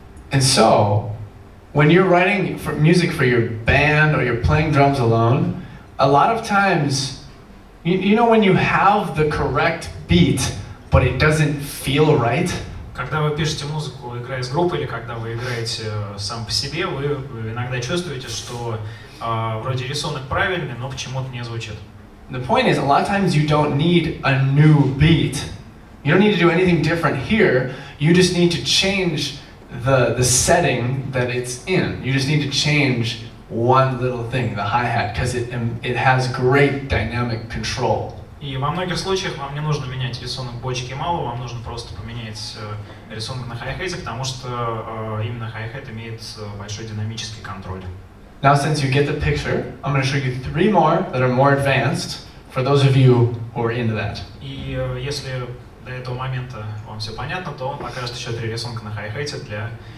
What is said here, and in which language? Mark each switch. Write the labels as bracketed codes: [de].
[en] And so, when you're writing music for your band or you're playing drums alone, a lot of times, you know when you have the correct beat, but it doesn't feel right? [ru] Когда вы пишете музыку, играя с группой, или когда вы играете сам по себе, вы иногда чувствуете, что вроде рисунок правильный, но почему-то не звучит. [en] The point is, a lot of times you don't need a new beat. You don't need to do anything different here. You just need to change the setting that it's in. You just need to change one little thing, the hi-hat, because it has great dynamic control. [ru] И во многих случаях вам не нужно менять рисунок бочки малого, вам нужно просто поменять рисунок на хай-хете, потому что именно хай-хет имеет большой динамический контроль. [en] Now, since you get the picture, I'm going to show you 3 more that are more advanced for those of you who are into that. [ru] И если до этого момента вам все понятно, то он покажет еще 3 рисунка на хай-хете для